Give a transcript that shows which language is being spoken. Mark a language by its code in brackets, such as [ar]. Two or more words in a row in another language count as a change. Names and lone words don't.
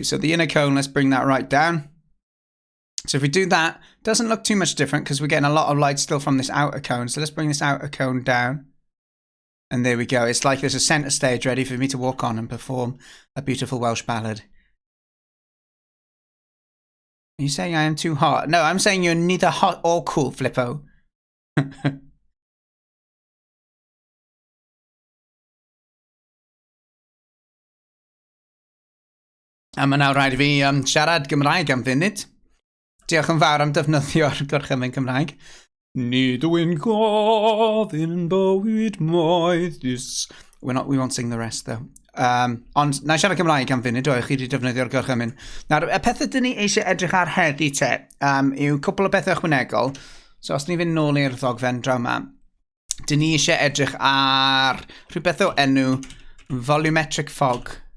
[en] So the inner cone, let's bring that right down. So if we do that, it doesn't look too much different because we're getting a lot of light still from this outer cone. So let's bring this outer cone down. And there we go. It's like there's a centre stage ready for me to walk on and perform a beautiful Welsh ballad. Are you saying I am too hot? No, I'm saying you're neither hot or cool, Flippo. [cy] A mae nawr rhaid i fi siarad Gymraeg am funud. Diolch yn fawr am defnyddio'r gorchymyn Cymraeg. Nid yw'n gofyn bywyd moethus. [en] We won't sing the rest though. [cy] Ond na i siarad Cymraeg am funud, o'i chi wedi defnyddio'r gorchymyn. Nawr, y pethau dyn ni eisiau edrych ar heddi te, yw cwpl o bethau ychwanegol. So os ni fynd nôl i'r ddogfen draw ma, dyn ni eisiau edrych ar rhywbeth o enw [en] volumetric fog.